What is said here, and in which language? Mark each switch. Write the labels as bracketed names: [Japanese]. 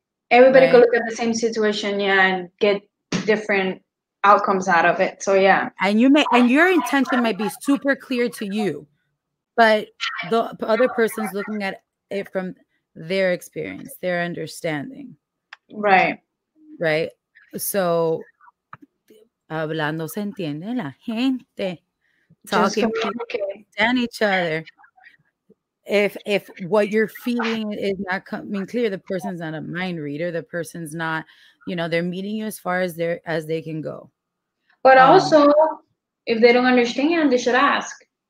[English] Everybody could look at the same situation, and get different outcomes out of it. So yeah. And your intention might be super clear to you, but the other person's looking at it from their experience, their understanding. Right. Right. [Spanish] So hablando se entiende la gente. [English] Talking, understand each other. If what you're feeling is not coming clear, the person's not a mind reader. The person's not, you know, they're meeting you as far as they can go. But also, if they don't understand, they should ask.